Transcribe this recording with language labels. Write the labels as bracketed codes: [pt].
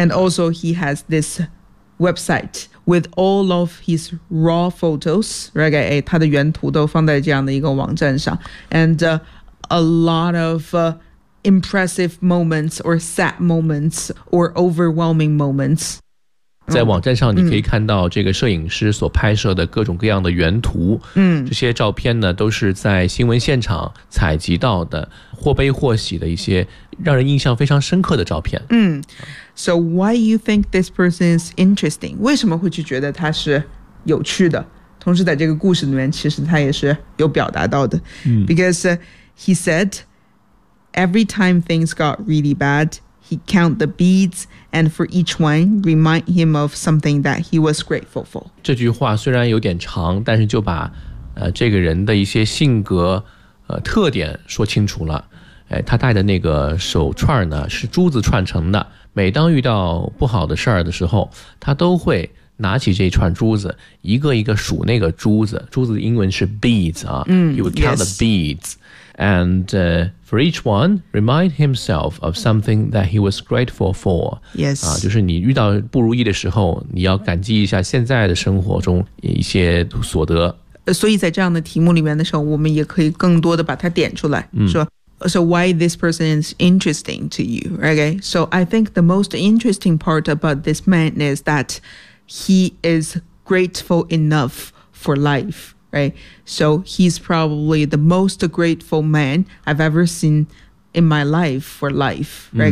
[en] and also he has this website with all of his raw photos right、 [zh] 哎、他的原图都放在这样的一个网站上 [en] and、a lot of、impressive moments or sad moments or overwhelming moments [zh] 在网站上你可以看到这个摄影师所拍摄的各种各样的原图、嗯、这些照片呢都是在新闻现场采集到的或悲或喜的一些让人印象非常深刻的照片、嗯、 [en] So why you think this person is interesting [zh] 为什么会去觉得他是有趣的同时在这个故事里面其实他也是有表达到的、嗯、 [en] Because he said Every time things got really badHe count the beads, and for each one, remind him of something that he was grateful for. [zh] 这句话虽然有点长，但是就把、这个人的一些性格、特点说清楚了、哎。他戴的那个手串呢，是珠子串成的。每当遇到不好的事儿的时候，他都会拿起这串珠子，一个一个数那个珠子。珠子的英文是 beads 啊。嗯、 [en] he would count、 yes. the beads. And、for each one, remind himself of something that he was grateful for. Yes.、 [zh] 就是你遇到不如意的时候你要感激一下现在的生活中一些所得。所以在这样的题目里面的时候我们也可以更多的把它点出来。嗯、 [en] 说 So why this person is interesting to you, okay? So I think the most interesting part about this man is that he is grateful enough for life. Right. So he's probably the most grateful man I've ever seen in my life for life. Right?、